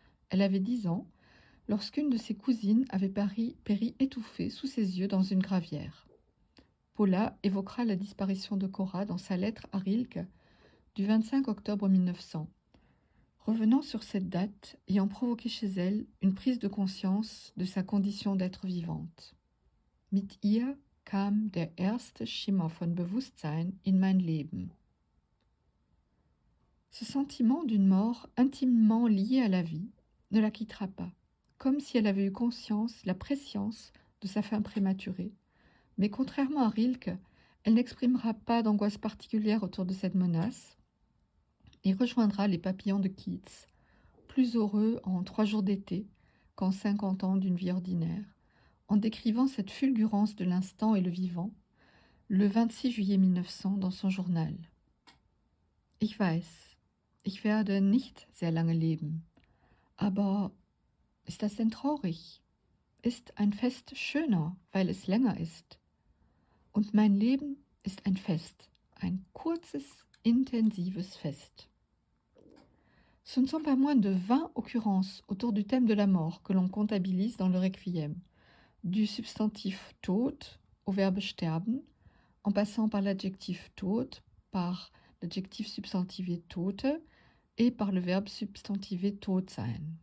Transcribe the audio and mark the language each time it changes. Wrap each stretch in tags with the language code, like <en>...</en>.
<fr>Elle avait 10 ans lorsqu'une de ses cousines avait péri étouffée sous ses yeux dans une gravière. Paula évoquera la disparition de Cora dans sa lettre à Rilke du 25 octobre 1900, revenant sur cette date ayant provoqué chez elle une prise de conscience de sa condition d'être vivante.</fr> <de>Mit ihr kam der erste Schimmer von Bewusstsein in mein Leben.</de> <fr>Ce sentiment d'une mort intimement liée à la vie ne la quittera pas, comme si elle avait eu conscience, la prescience de sa fin prématurée. Mais contrairement à Rilke, elle n'exprimera pas d'angoisse particulière autour de cette menace et rejoindra les papillons de Keats plus heureux en 3 jours d'été qu'en 50 ans d'une vie ordinaire, en décrivant cette fulgurance de l'instant et le vivant, le 26 juillet 1900 dans son journal.</fr> <de>Ich weiß, ich werde nicht sehr lange leben, aber ist das denn traurig? Ist ein Fest schöner, weil es länger ist? Und mein Leben ist ein Fest, ein kurzes, intensives Fest.</de> <fr>Ce ne sont pas moins de 20 occurrences autour du thème de la mort que l'on comptabilise dans le Requiem, du substantif Tod au verbe sterben, en passant par l'adjectif Tod, par l'adjectif substantivé Tote et par le verbe substantivé tot sein.</fr>